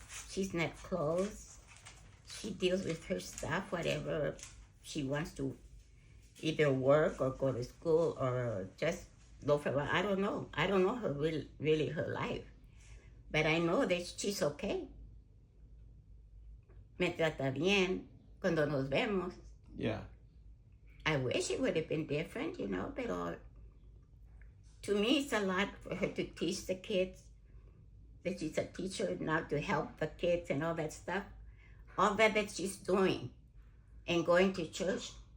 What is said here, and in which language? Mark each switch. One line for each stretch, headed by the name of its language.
English: She's not close. She deals with her stuff, whatever she wants to. Either work or go to school or just go for a while. I don't know. I don't know her really her life. But I know that she's okay.
Spanish: Me trata bien cuando nos vemos.
English: Yeah. I wish it would have been different, but to me it's a lot for her to teach the kids. That she's a teacher now to help the kids and all that stuff. All that she's doing and going to church.